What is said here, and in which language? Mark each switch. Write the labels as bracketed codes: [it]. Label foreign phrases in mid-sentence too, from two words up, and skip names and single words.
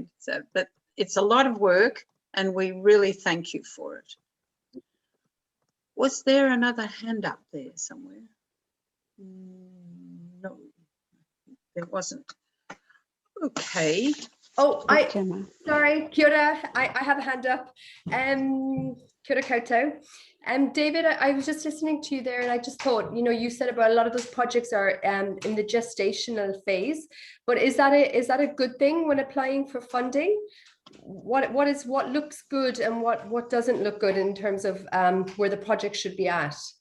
[en] So, but it's a lot of work, and we really thank you for it. Was there another hand up there somewhere? No, there wasn't. Okay. Oh, sorry, [mi] kia ora. [en] I have a hand up. [mi] Kia ora koutou. [en] David, I was just listening to you there, and I just thought, you said about a lot of those projects are in the gestational phase, but is that a good thing when applying for funding? What looks good and what doesn't look good in terms of where the project should be at?